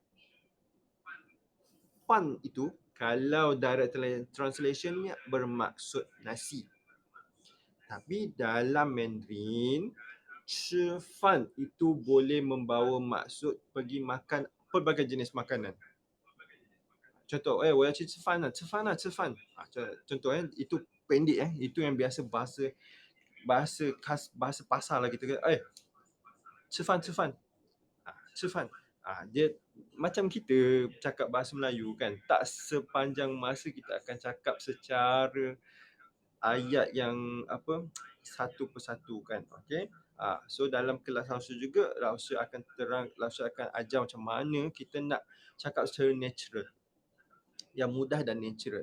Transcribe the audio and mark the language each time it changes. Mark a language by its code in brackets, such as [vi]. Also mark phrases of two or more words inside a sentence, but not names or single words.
[ms] Fan itu kalau [en] direct translation [ms] ni bermaksud nasi. Tapi dalam Mandarin, [zh] 吃饭 [ms] itu boleh membawa maksud pergi makan pelbagai jenis makanan. Contoh, [zh] 我要去吃饭了，吃饭了，吃饭. [ms] Contoh itu pendek itu yang biasa bahasa khas bahasa pasar lah kita kata, [zh] 吃饭吃饭. 吃饭. [ms] Dia macam kita cakap bahasa Melayu kan, tak sepanjang masa kita akan cakap secara ayat yang apa, satu persatu kan. Okey. So dalam kelas Lausu juga, Lausu akan ajar macam mana kita nak cakap secara natural, yang mudah dan natural.